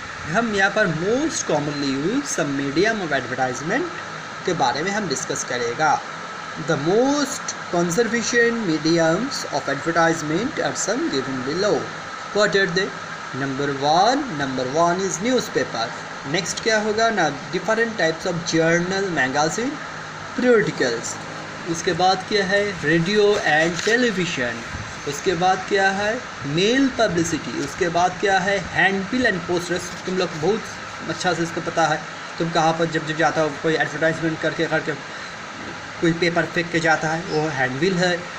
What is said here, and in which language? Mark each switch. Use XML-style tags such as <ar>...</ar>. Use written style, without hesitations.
<hi>हम यहाँ पर मोस्ट कॉमनली यूज सब मीडियम ऑफ एडवर्टाइजमेंट के बारे में हम डिस्कस करेगा।</hi> <en>The most conservation mediums of advertisement are some given below. What are they? Number one is newspaper. Next</en> <hi>क्या होगा ना,</hi> <en>different types of journal, magazine, periodicals.</en> <hi>उसके बाद क्या है, रेडियो एंड टेलीविज़न। उसके बाद क्या है, मेल पब्लिसिटी। उसके बाद क्या है, हैंडबिल एंड पोस्टर्स। तुम लोग बहुत अच्छा से इसको पता है, तुम कहाँ पर जब जाता हो, कोई एडवर्टाइजमेंट करके कोई पेपर फेंक के जाता है, वो हैंडबिल है।</hi>